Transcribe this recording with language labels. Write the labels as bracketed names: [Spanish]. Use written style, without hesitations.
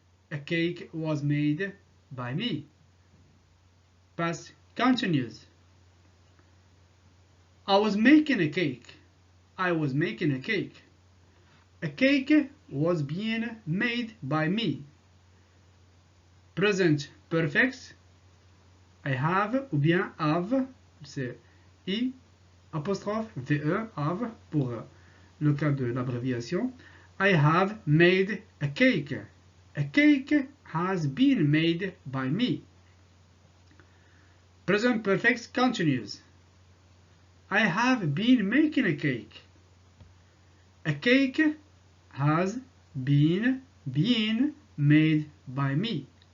[English] A cake was made by me. Past continuous. I was making a cake. I was making a cake. A cake was being made by me. Present perfect. [French] I have ou bien have, c'est I apostrophe VE, have pour le cas de l'abréviation. [English] I have made a cake. A cake has been made by me. Present perfect continues. I have been making a cake. A cake has been made by me.